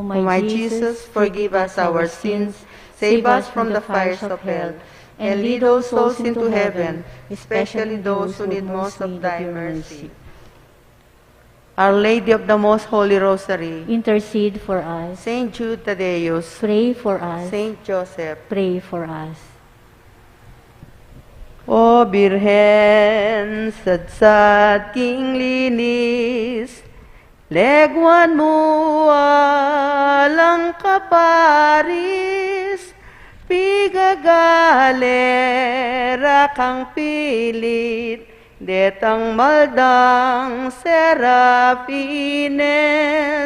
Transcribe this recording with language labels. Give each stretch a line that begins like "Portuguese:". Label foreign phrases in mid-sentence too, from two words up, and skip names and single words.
English: My Jesus, forgive us our sins, save us from the fires of hell, and lead all souls into heaven, especially those who need most of thy mercy. Our Lady of the Most Holy Rosary, Intercede for us. Saint Jude Thaddeus, Pray for us. Saint Joseph, Pray for us.
Pampanga: O Birhen, sadsad king linis, legwan mo alang kaparis, pigagalera kang pilit, detang maldang serafines.